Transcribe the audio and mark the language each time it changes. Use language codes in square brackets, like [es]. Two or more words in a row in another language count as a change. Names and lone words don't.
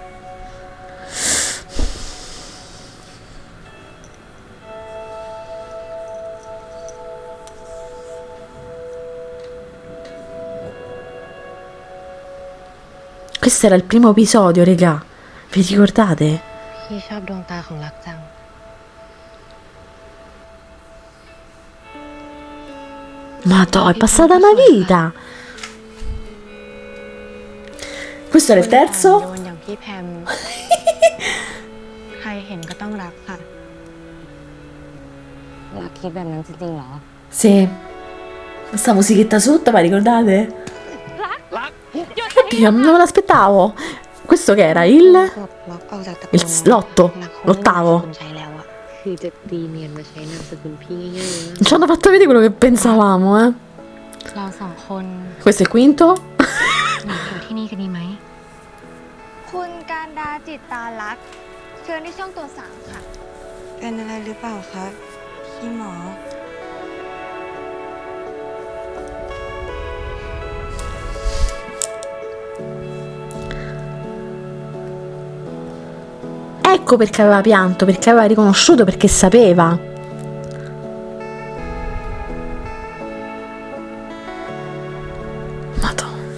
[it] Questo era il primo episodio, regà. Vi ricordate? [th] พี่ชอบดวงตาของรักจัง [it] Madò, è passata una vita. Questo era il terzo? [th] โยนอย่างพี่แพม ใครเห็นก็ต้องรักค่ะ รักคิดแบบนั้นจริงๆเหรอ [it] Sì. Questa musichetta sotto, ma ricordate? [th] รัก [it] Oddio, non me l'aspettavo. Questo che era? L'otto, l'ottavo. [th] ใช้แล้วอะคือจะตีเนียนมาใช้นามสกุลพี่ง่ายๆนะ [it] Non ci hanno fatto vedere quello che pensavamo, [th] เราสองคน [it] Questo è il quinto. [th] อยู่ที่นี่กันดีไหม คุณการดาจิตตาลักษณ์เชิญที่ช่องตัวสามค่ะ เป็นอะไรหรือเปล่าคะพี่หมอ [it] Ecco perché aveva pianto, perché aveva riconosciuto, perché sapeva. Madonna.